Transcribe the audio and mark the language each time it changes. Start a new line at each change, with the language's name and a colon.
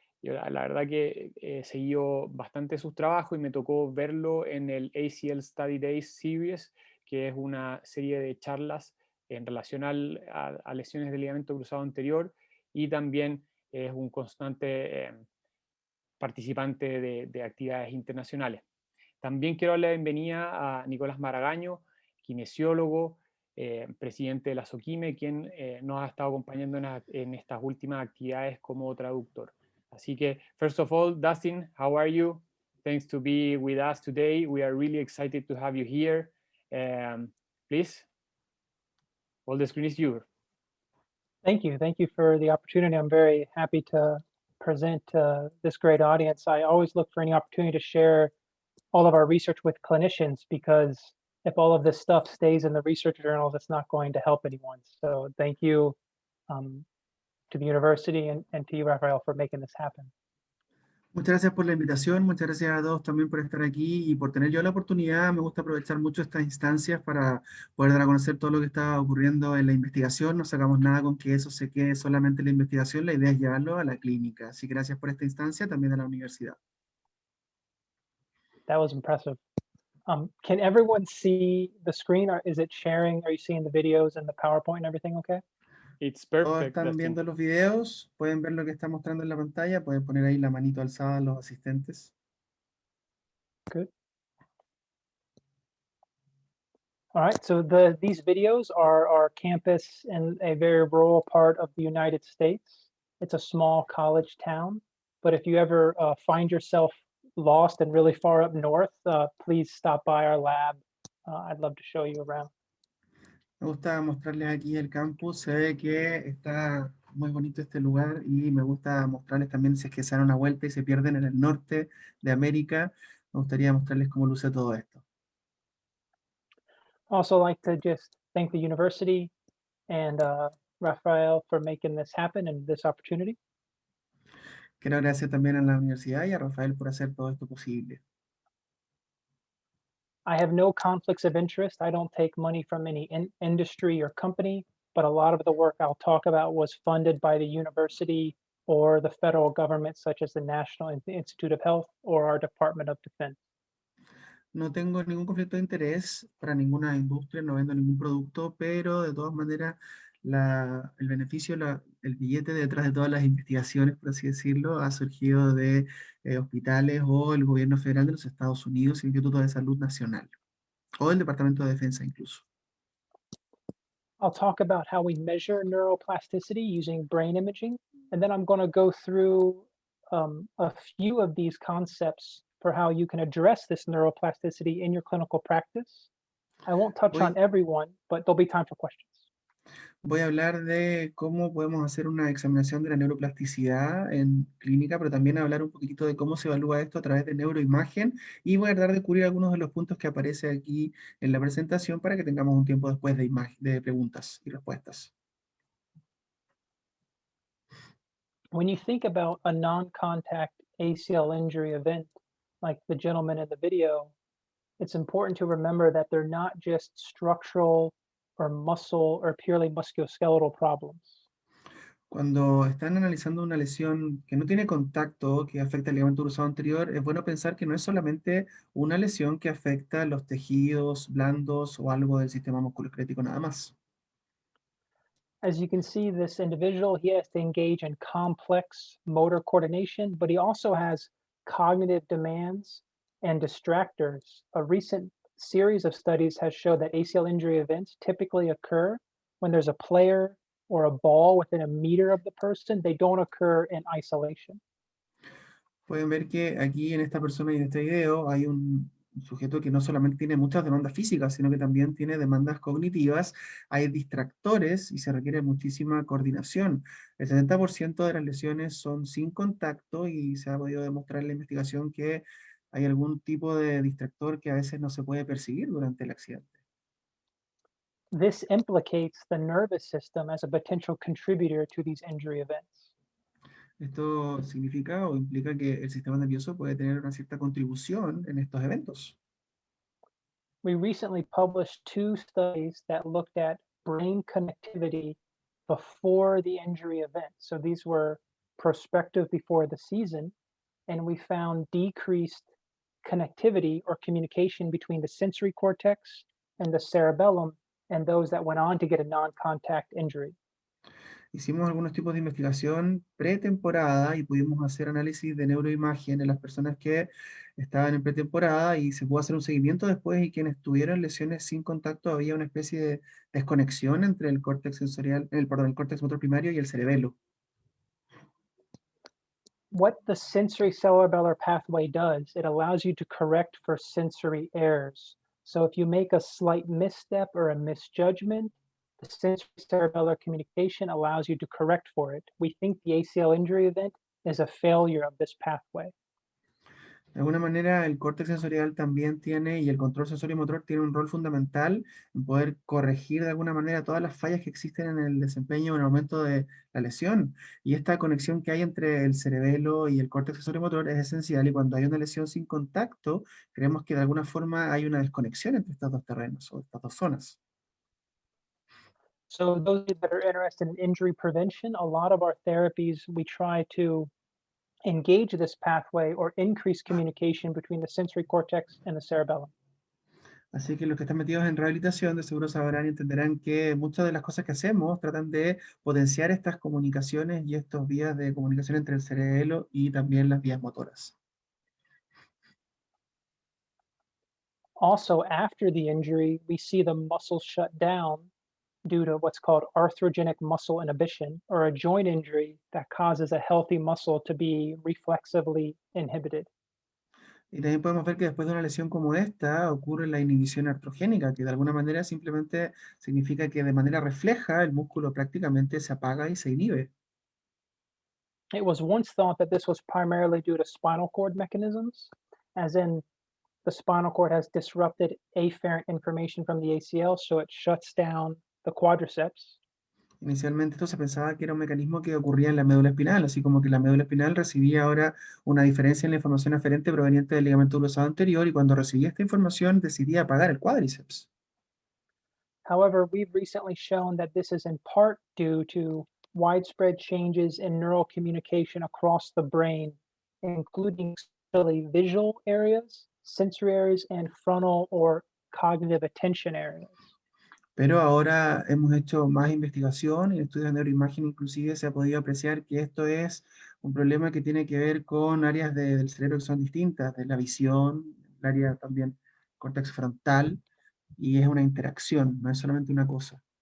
Spanish: Yo, la verdad que he seguido bastante sus trabajos y me tocó verlo en el ACL Study Days Series, que es una serie de charlas en relación a lesiones de ligamento cruzado anterior, y también es un constante participante de actividades internacionales. También quiero darle la bienvenida a Nicolás Maragaño, kinesiólogo, presidente de la SOQUIME, quien nos ha estado acompañando en estas últimas actividades como traductor. Así que,
English: first of all, Dustin, how are you? Thanks to be with us today. We are really excited to have you here. Please, all the screen is yours. Thank you. Thank you for the opportunity. I'm very happy to present this great audience. I always look for any opportunity to share all of our research with clinicians, because if all of this stuff stays in the research journals, it's not going to help anyone. So thank you um, to the university and to you, Rafael, for making this happen.
Spanish: Muchas gracias por la invitación, muchas gracias a todos también por estar aquí y por tener yo la oportunidad. Me gusta aprovechar mucho estas instancias para poder dar a conocer todo lo que está ocurriendo en la investigación. No sacamos nada con que eso se quede solamente en la investigación, la idea es llevarlo a la clínica. Así que gracias por esta instancia, también a la universidad.
English: That was impressive. Can everyone see the screen? Or is it sharing? Are you seeing the videos and the PowerPoint and everything okay? It's
Spanish: Todos
English: perfect,
Spanish: están
English: Dustin.
Spanish: viendo los videos, pueden ver lo que está mostrando en la pantalla, pueden poner ahí la manito alzada a los asistentes.
English: Good. All right, so these videos are our campus in a very rural part of the United States. It's a small college town, but if you ever find yourself lost and really far up north, please stop by our lab. I'd love to show you around.
Spanish: Me gusta mostrarles aquí el campus, se ve que está muy bonito este lugar y me gusta mostrarles también si es que se dan una vuelta y se pierden en el norte de América, me gustaría mostrarles cómo luce todo esto.
English: Also like to just thank the university and Rafael for making this happen and this opportunity.
Spanish: Quiero agradecer también a la universidad y a Rafael por hacer todo esto posible.
English: I have no conflicts of interest. I don't take money from any industry or company, but a lot of the work I'll talk about was funded by the university or the federal government, such as the National Institute of Health or our Department of Defense.
Spanish: No tengo ningún conflicto de interés para ninguna industria, no vendo ningún producto, pero de todas maneras el beneficio, el billete detrás de todas las investigaciones, por así decirlo, ha surgido de hospitales o el gobierno federal de los Estados Unidos, el Instituto de Salud Nacional, o el Departamento de Defensa incluso.
English: I'll talk about how we measure neuroplasticity using brain imaging, and then I'm going to go through a few of these concepts for how you can address this neuroplasticity in your clinical practice. I won't touch on everyone, but there'll be time for questions.
Spanish: Voy a hablar de cómo podemos hacer una examinación de la neuroplasticidad en clínica, pero también hablar un poquitito de cómo se evalúa esto a través de neuroimagen y voy a tratar de cubrir algunos de los puntos que aparece aquí en la presentación para que tengamos un tiempo después de preguntas y respuestas.
English: When you think about a non-contact ACL injury event, like the gentleman in the video, it's important to remember that they're not just structural or muscle or purely musculoskeletal problems.
Spanish: Cuando están analizando una lesión que no tiene contacto, que afecta el ligamento cruzado anterior, es bueno pensar que no es solamente una lesión que afecta los tejidos blandos o algo del sistema musculoesquelético nada más.
English: As you can see, this individual, he has to engage in complex motor coordination, but he also has cognitive demands and distractors. A recent series of studies has showed that ACL injury events typically occur when there's a player or a ball within a meter of the person. They don't occur in isolation.
Spanish: Pueden ver que aquí en esta persona y en este video hay un sujeto que no solamente tiene muchas demandas físicas, sino que también tiene demandas cognitivas, hay distractores y se requiere muchísima coordinación. El 70% de las lesiones son sin contacto y se ha podido demostrar en la investigación que hay algún tipo de distractor que a veces no se puede percibir durante el accidente.
English: This implicates the nervous system as a potential contributor to these injury events.
Spanish: Esto significa o implica que el sistema nervioso puede tener una cierta contribución en estos eventos.
English: We recently published 2 studies that looked at brain connectivity before the injury event. So these were prospective before the season, and we found decreased connectivity or communication between the sensory cortex and the cerebellum and those that went on to get a non-contact injury.
Spanish: Hicimos algunos tipos de investigación pretemporada y pudimos hacer análisis de neuroimagen en las personas que estaban en pretemporada y se pudo hacer un seguimiento después y quienes tuvieron lesiones sin contacto había una especie de desconexión entre el córtex sensorial, el córtex motor primario y el cerebelo.
English: What the sensory cerebellar pathway does, it allows you to correct for sensory errors. So if you make a slight misstep or a misjudgment, the sensory cerebellar communication allows you to correct for it. We think the ACL injury event is a failure of this pathway.
Spanish: De alguna manera, el córtex sensorial también tiene, y el control sensorio motor tiene un rol fundamental en poder corregir de alguna manera todas las fallas que existen en el desempeño en el momento de la lesión. Y esta conexión que hay entre el cerebelo y el córtex sensorio motor es esencial, y cuando hay una lesión sin contacto, creemos que de alguna forma hay una desconexión entre estos dos terrenos o estas dos zonas.
English: So those that are interested in injury prevention, a lot of our therapies, we try to engage this pathway or increase communication between the sensory cortex and the cerebellum.
Spanish: Así que los que están metidos en rehabilitación de seguro sabrán y entenderán que muchas de las cosas que hacemos tratan de potenciar estas comunicaciones y estos vías de comunicación entre el cerebelo y también las vías motoras.
English: Also, after the injury, we see the muscle shut down due to what's called arthrogenic muscle inhibition, or a joint injury that causes a healthy muscle to be reflexively inhibited.
Spanish: Y también podemos ver que después de una lesión como esta ocurre la inhibición artrogénica, que de alguna manera simplemente significa que de manera refleja el músculo prácticamente se apaga y se inhibe.
English: It was once thought that this was primarily due to spinal cord mechanisms, as in the spinal cord has disrupted afferent information from the ACL, so it shuts down the quadriceps.
Spanish: Inicialmente esto se pensaba que era un mecanismo que ocurría en la médula espinal, así como que la médula espinal recibía ahora una diferencia en la información aferente proveniente del ligamento cruzado anterior, y cuando recibía esta información decidía apagar el cuádriceps.
English: However, we've recently shown that this is in part due to widespread changes in neural communication across the brain, including especially visual areas, sensory areas, and frontal or cognitive attention areas.
Spanish: Pero ahora hemos hecho más investigación y en estudios de neuroimagen inclusive se ha podido apreciar que esto es un problema que tiene que ver con áreas del cerebro que son distintas, de la visión, el área también córtex frontal, y es una interacción, no es solamente una cosa.